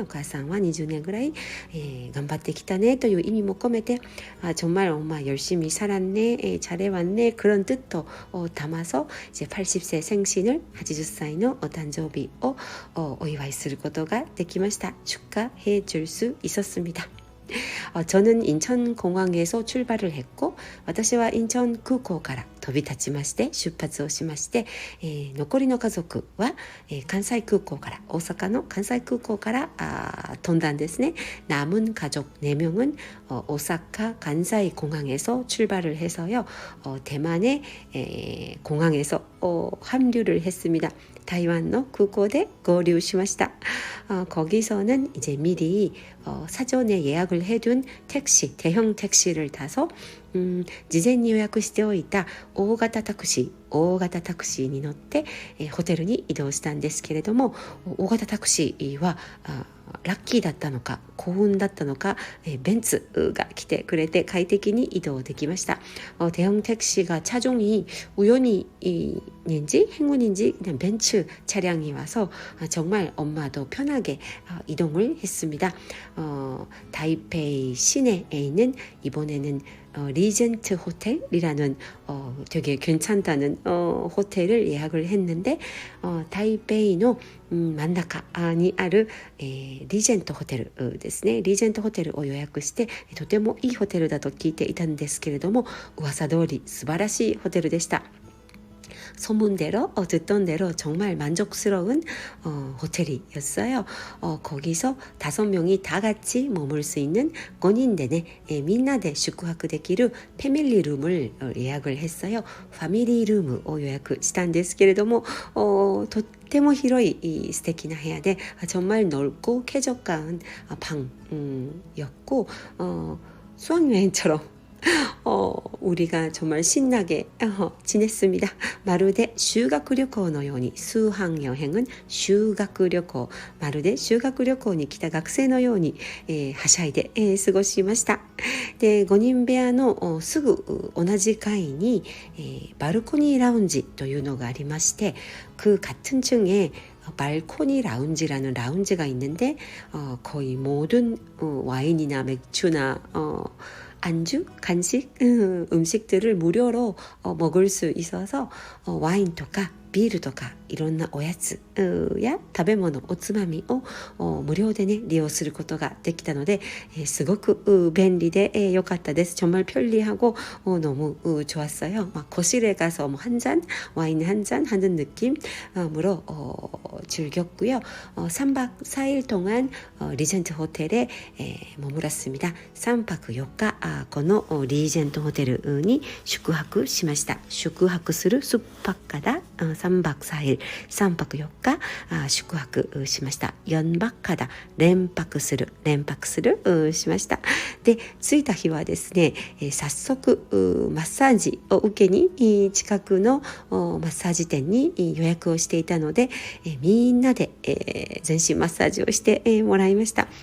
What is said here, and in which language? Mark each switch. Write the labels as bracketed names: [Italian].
[Japanese] お母さんは20年ぐらい頑張ってきたねという意味も込めて [Korean] 정말 엄마 열심히 살았네, 잘해왔네 그런 뜻도 담아서 이제 80세 생신을 [Japanese] 80歳の誕生日をお祝いすることができました。 [Korean] 축하해 줄 수 있었습니다. 저는 인천공항에서 출발을 했고 [Japanese] 私は 인천空港から 飛び立ちまして出発をしまして、残りの家族は、関西空港から大阪の関西空港から飛んだんですね。 [Korean] 남은 가족 4명은 오사카 간사이 공항에서 출발을 해서요. 대만의 공항에서 합류를 했습니다. [Japanese] 타이완의空港에 合流しました. [Korean] 거기서는 이제 미리 사전에 예약을 해둔 택시, 대형 택시를 타서 [Japanese] 事前に予約しておいた大型タクシーに乗って、ホテルに移動したんですけれども、大型タクシーはラッキーだったのか幸運だったのか、ベンツが来てくれて快適に移動できました。 [Korean] 대형 택시가 차종이 우연인지 행운인지 그냥 벤츠 차량이 와서 정말 엄마도 편하게 이동을 했습니다. 타이페이 시내에 있는 이번에는 리젠트 호텔이라는 되게 괜찮다는 호텔을 예약을 했는데 타이페이의 [Japanese] 真ん中にある、リージェントホテルですね。リージェントホテルを予約してとてもいいホテルだと聞いていたんですけれども、噂通り素晴らしいホテルでした。 [Korean] 소문대로 듣던 대로 정말 만족스러운 호텔이었어요. 거기서 5명이 다 같이 머물 수 있는 [Japanese] 5人でね [Korean] 민나데宿泊できる 패밀리 룸을 예약을 했어요. 패밀리 룸을 예약했던 [Japanese] ですけれども とっても広い素敵な部屋で [Korean] 정말 넓고 쾌적한 방이었고 수학여행처럼 우리가 정말 신나게 지냈습니다. [Japanese] まるで修学旅行のように [Korean] 수학 여행은 [Japanese] 修学旅行まるで修学旅行に来た学生のように、はしゃいで、過ごしました。で5人部屋のすぐ同じ階に、バルコニーラウンジというのがありまして、 [Korean] 그 같은 층에 발코니 라운지라는 라운지가 있는데 거의 모든 와인이나 맥주나 안주, 간식, 음식들을 무료로 먹을 수 있어서 [Japanese] 와인 とかビールとかいろんなおやつや食べ物おつまみを無料でね利用することができたので、すごく便利で良かったです. [Korean] 정말 편리하고 너무 좋았어요. 막 거실에 가서 뭐 한 잔, 와인 한 잔 하는 느낌으로 즐겼고요. 3박 4일 동안 리젠트 호텔에 머물렀습니다. [Japanese] 3박 4日このリージェントホテルに宿泊しました. [Korean] 숙박을 숙박하다 3박 4일 3박 [Japanese] 4日宿泊しました. 연박하다 連泊するしました. で着いた日はですね、早速マッサージを受けに近くのマッサージ店に予約をしていたので、みんなで全身マッサージをしてもらいました.